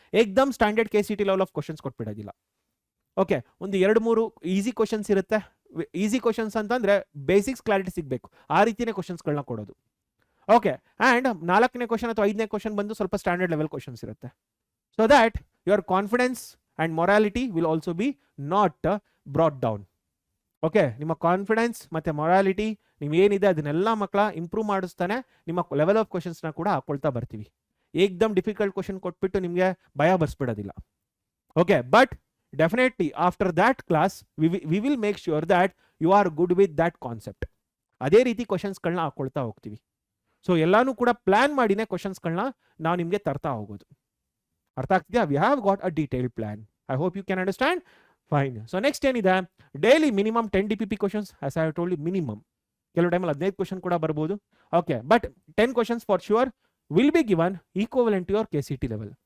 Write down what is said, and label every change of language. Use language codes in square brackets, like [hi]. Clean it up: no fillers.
[en] ekdam standard KCT level of questions [kn] ಕೊಟ್ಬಿಡೋದಿಲ್ಲ. Okay, ಒಂದು 2-3 easy questions ಇರುತ್ತೆ. Easy questions ಅಂತಂದ್ರೆ basics clarity ಸಿಗಬೇಕು, ಆ ರೀತಿಯೇ ಕ್ವಶನ್ಸ್ಗಳನ್ನ ಕೊಡೋದು. ಓಕೆ, ಆ್ಯಂಡ್ 4ನೇ ಕ್ವಶನ್ ಅಥವಾ 5ನೇ ಕ್ವಶನ್ ಬಂದು ಸ್ವಲ್ಪ ಸ್ಟ್ಯಾಂಡರ್ಡ್ ಲೆವೆಲ್ ಕ್ವಶನ್ಸ್ ಇರುತ್ತೆ. [en] So that your confidence and morality will also be not brought down. [kn] Okay, ನಿಮ್ಮ ಕಾನ್ಫಿಡೆನ್ಸ್ ಮತ್ತು ಮೊರಾಲಿಟಿ ನೀವೇನಿದೆ ಅದನ್ನೆಲ್ಲ ಮಕ್ಕಳ ಇಂಪ್ರೂವ್ ಮಾಡಿಸ್ತಾನೆ ನಿಮ್ಮ ಲೆವೆಲ್ ಆಫ್ ಕ್ವಶನ್ಸ್ನ ಕೂಡ ಹಾಕೊಳ್ತಾ ಬರ್ತೀವಿ. ಏಕ್ದಮ್ ಡಿಫಿಕಲ್ಟ್ ಕ್ವಶನ್ ಕೊಟ್ಬಿಟ್ಟು ನಿಮಗೆ ಭಯ ಬರ್ಸ್ಬಿಡೋದಿಲ್ಲ. [en] Okay, but definitely after that class we will make sure that you are good with that concept. [kn] ಅದೇ ರೀತಿ ಕ್ವಶನ್ಸ್ಗಳನ್ನ ಹಾಕೊಳ್ತಾ ಹೋಗ್ತೀವಿ. ಸೊ ಎಲ್ಲಾನು ಕೂಡ ಪ್ಲಾನ್ ಮಾಡಿನೇ ಕ್ವಶನ್ಸ್ಗಳನ್ನ ನಾವು ನಿಮಗೆ ತರ್ತಾ ಹೋಗೋದು. ಅರ್ಥ ಆಗ್ತಿದೆಯಾ? [en] We have got a detailed plan. I hope you can understand. Fine. So next [kn] ಏನಿದೆ, [en] Daily minimum 10 DPP questions as I told you, minimum. [kn] ಕೆಲವು ಟೈಮಲ್ಲಿ 15 ಕ್ವಶನ್ ಕೂಡ ಬರ್ಬೋದು. [en] Okay, but 10 questions for sure will be given equivalent to your KCT level.